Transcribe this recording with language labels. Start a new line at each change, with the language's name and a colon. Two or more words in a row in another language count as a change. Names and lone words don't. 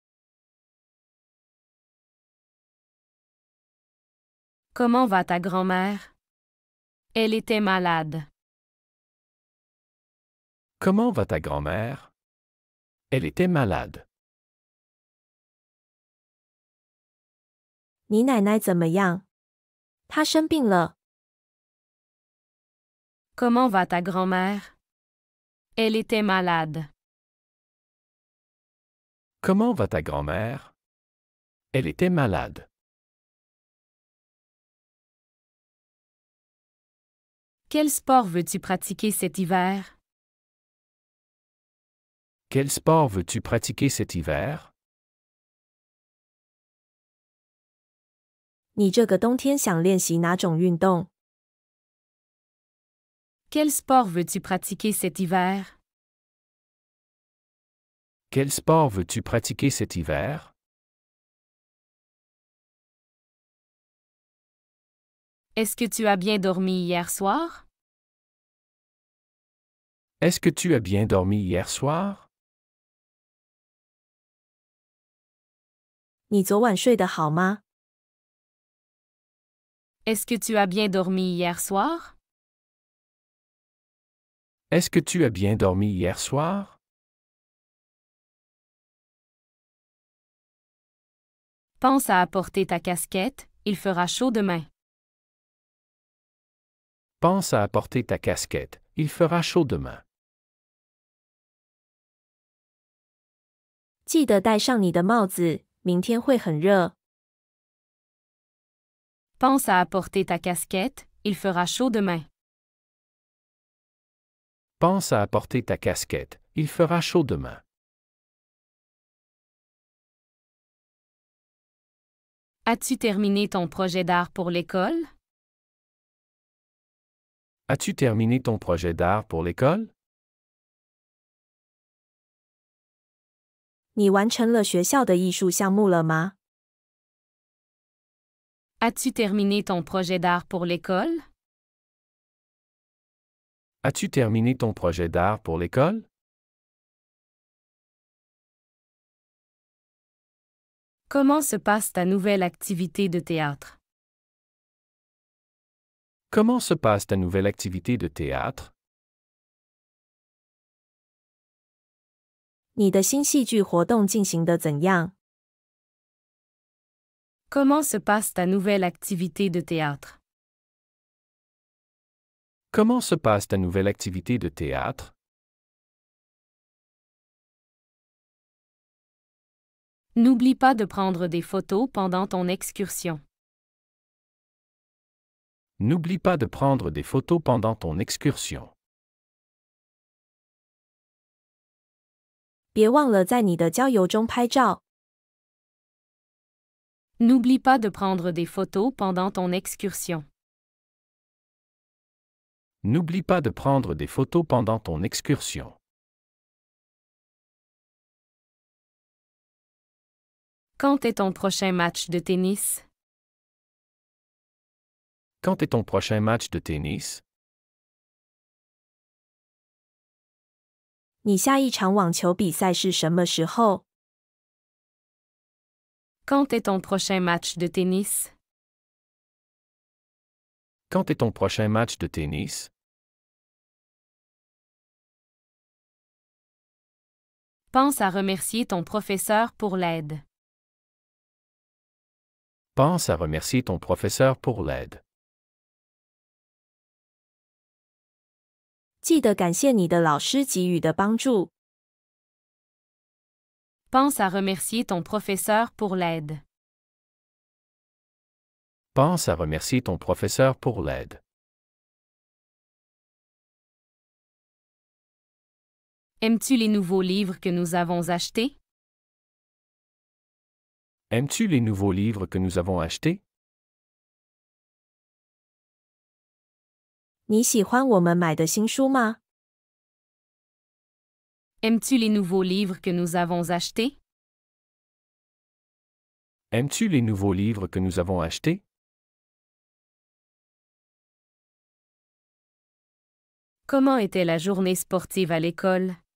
French: Comment va ta grand-mère? Elle était malade. Comment va ta grand-mère? Elle était malade.
Chinese: 你奶奶怎么样？她生病了。
French: Comment va ta grand-mère? Elle était malade. Comment va ta grand-mère? Elle était malade. Quel sport veux-tu pratiquer cet hiver? Quel sport veux-tu pratiquer cet hiver?
Chinese: 你这个冬天想练习哪种运动？
French: Quel sport veux-tu pratiquer cet hiver? Quel sport veux-tu pratiquer cet hiver? Est-ce que tu as bien dormi hier soir? Est-ce que tu as bien dormi hier soir?
Chinese: 你昨晚睡得好吗？
French: Est-ce que tu as bien dormi hier soir? Est-ce que tu as bien dormi hier soir? Pense à apporter ta casquette, il fera chaud demain. Pense à apporter ta casquette, il fera chaud demain.
Chinese: 记得戴上你的帽子，明天会很热。
French: Pense à apporter ta casquette, il fera chaud demain. Pense à apporter ta casquette, il fera chaud demain. As-tu terminé ton projet d'art pour l'école? As-tu terminé ton projet d'art pour l'école?
Chinese: 你完成了学校的艺术项目了吗？
French: As-tu terminé ton projet d'art pour l'école? As-tu terminé ton projet d'art pour l'école? Comment se passe ta nouvelle activité de théâtre? Comment se passe ta nouvelle activité de théâtre?
Chinese: 你的新戏剧活动进行得怎样？
French: Comment se passe ta nouvelle activité de théâtre? Comment se passe ta nouvelle activité de théâtre? N'oublie pas de prendre des photos pendant ton excursion. N'oublie pas de prendre des photos pendant ton excursion.
Chinese: 别忘了在你的郊游中拍照。
French: N'oublie pas de prendre des photos pendant ton excursion. N'oublie pas de prendre des photos pendant ton excursion. Quand est ton prochain match de tennis? Quand est ton prochain match de tennis?
Chinese: 你下一场网球比赛是什么时候？
French: Quand est ton prochain match de tennis? Quand est ton prochain match de tennis? Pense à remercier ton professeur pour l'aide. Pense à remercier ton professeur pour l'aide.
Chinese: 记得感谢你的老师给予的帮助。
French: Pense à remercier ton professeur pour l'aide. Pense à remercier ton professeur pour l'aide. Aimes-tu les nouveaux livres que nous avons achetés? Aimes-tu les nouveaux livres que nous avons achetés?
Chinese: 你喜欢我们买的新书吗？
French: Aimes-tu les nouveaux livres que nous avons achetés? Aimes-tu les nouveaux livres que nous avons achetés? Comment était la journée sportive à l'école?